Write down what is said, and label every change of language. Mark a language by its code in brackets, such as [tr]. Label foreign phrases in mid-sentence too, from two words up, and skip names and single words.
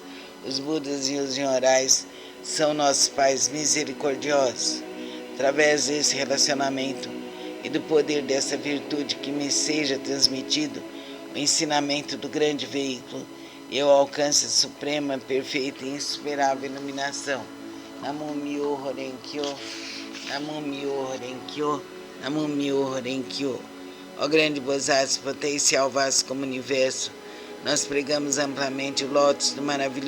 [pt] Os Budas e os Nyorais são nossos pais misericordiosos. Através desse relacionamento e do poder dessa virtude que me seja transmitido o ensinamento do grande veículo, eu alcance a suprema, perfeita e insuperável iluminação. [ja] Namo Myoho Renkyo, Namo Myoho Renkyo, Namo Myoho Renkyo. [pt] Ó grande Bosatsu, potencial vasto como universo, nós pregamos amplamente o lótus do maravilhoso